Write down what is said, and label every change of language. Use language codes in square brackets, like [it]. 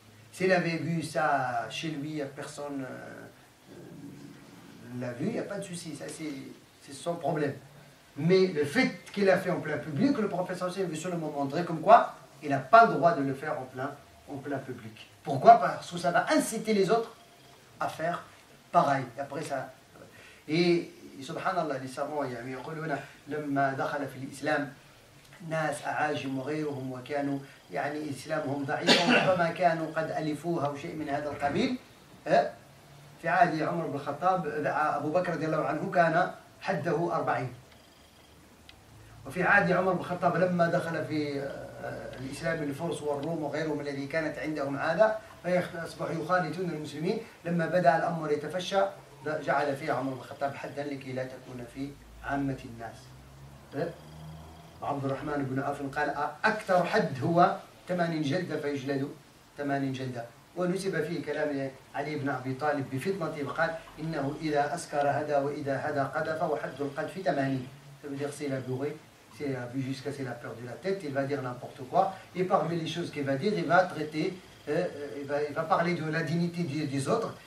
[fr] S'il avait vu ça chez lui, personne ne l'a vu, il n'y a pas de souci, ça c'est son problème. Mais le fait qu'il a fait en plein public, le professeur veut seulement montrer comme quoi il n'a pas le droit de le faire en plein public. Pourquoi? Parce que ça va inciter les autres à faire pareil. Et après ça... Et subhanallah, les savants [ar] يقولون لما دخل في الإسلام ناس أعاجم وغيرهم وكانوا يعني إسلامهم ضعيف وربما كانوا قد ألفوها أو شيء من هذا القبيل. في عهد عمر بن الخطاب أبو بكر رضي الله عنه كان حده 40. وفي عهد عمر بن الخطاب لما دخل في الإسلام الفرس والروم وغيرهم الذي كانت عندهم عادة فأصبحوا يخالطون المسلمين. لما بدأ الأمر يتفشى جعل فيه عمر بن الخطاب حدا لكي لا تكون في عامة الناس. عبد الرحمن بن عوف قال أكثر حد هو 80 جلدة فيجلد 80 جلدة. ونسب فيه كلام علي بن أبي طالب بفطنته وقال إنه إذا أسكر هدى وإذا هدى قذف وحد القذف 80. [fr] Ça veut dire s'il a bourré, s'il a bu jusqu'à ce qu'il a perdu la tête, il va dire n'importe quoi. Et parmi les choses qu'il va dire, il va traiter, il va parler de la dignité des autres.